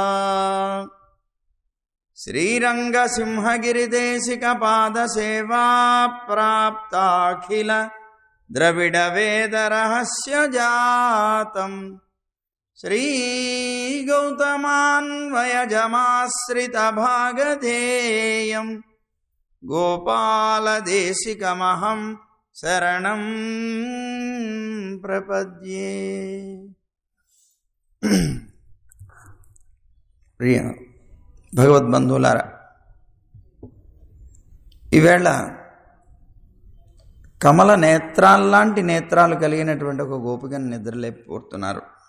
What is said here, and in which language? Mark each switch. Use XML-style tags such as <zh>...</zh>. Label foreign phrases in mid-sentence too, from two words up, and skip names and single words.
<sa>श्रीरंगसिंहगिरिदेशिकपादसेवा प्राप्ताखिल द्रविडवेदरहस्य जातं श्रीगौतमान्वयजमाश्रितभागधेयं गोपालदेशिकमहं शरणं प्रपद्ये।</sa> <te>ప్రియ భగవద్బంధువులారా, ఈవేళ కమల నేత్రాల్లాంటి నేత్రాలు కలిగినటువంటి ఒక గోపికను నిద్రలేపుతున్నారు.</te>